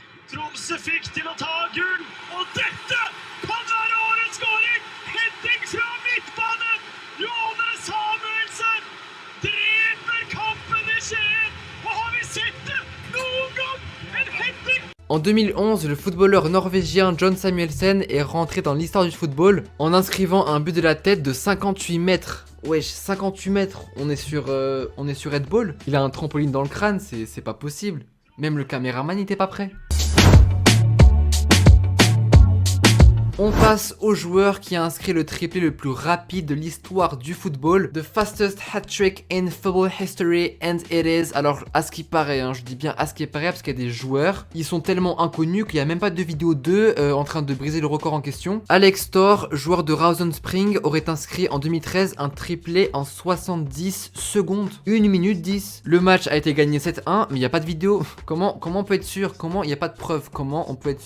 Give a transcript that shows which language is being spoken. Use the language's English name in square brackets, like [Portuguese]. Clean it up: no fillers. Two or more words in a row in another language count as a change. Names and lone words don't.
[Norwegian] Tromsø fikk til å ta gull, og dette kan være årets skåring! Heading fra midtbanen! Jone Samuelsen dreper kampen i Skien! Og har vi sett det noen gang? En heading! [French] En 2011, le footballeur norvégien John Samuelsen est rentré dans l'histoire du football en inscrivant un but de la tête de 58 mètres. Wesh, 58 mètres, on est sur Red Bull. Il a un trampoline dans le crâne, c'est pas possible. Même le caméraman n'était pas prêt. On passe au joueur qui a inscrit le triplé le plus rapide de l'histoire du football. [English] The fastest hat-trick in football history, and it is... [French] Alors, à ce qui paraît, hein, je dis bien à ce qui paraît parce qu'il y a des joueurs, ils sont tellement inconnus qu'il n'y a même pas de vidéo d'eux en train de briser le record en question. Alex Thor, joueur de Rosenspring, aurait inscrit en 2013 un triplé en 70 secondes. 1 minute 10. Le match a été gagné 7-1, mais il n'y a pas de vidéo. Comment on peut être sûr? Comment il n'y a pas de preuve? Comment on peut être sûr?